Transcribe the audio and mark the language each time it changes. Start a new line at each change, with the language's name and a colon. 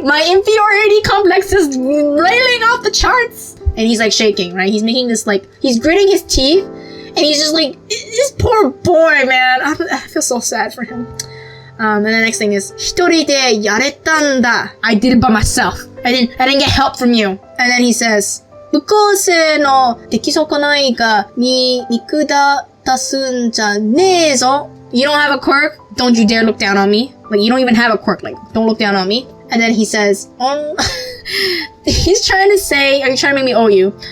English: My inferiority complex is railing off the charts. And he's like shaking, right? He's making this like, he's gritting his teeth, and he's just like, this poor boy, man. I feel so sad for him. And the next thing is,
Japanese: 一人でやれたんだ.
English: I did it by myself. I didn't get help from you. And then he says,
Japanese: 不公正の出来損ないが見下すんじゃねえぞ.
English: You don't have a quirk? Don't you dare look down on me. Like, you don't even have a quirk. Like, don't look down on me. And then he says, he's trying to say, are you trying to make me owe you?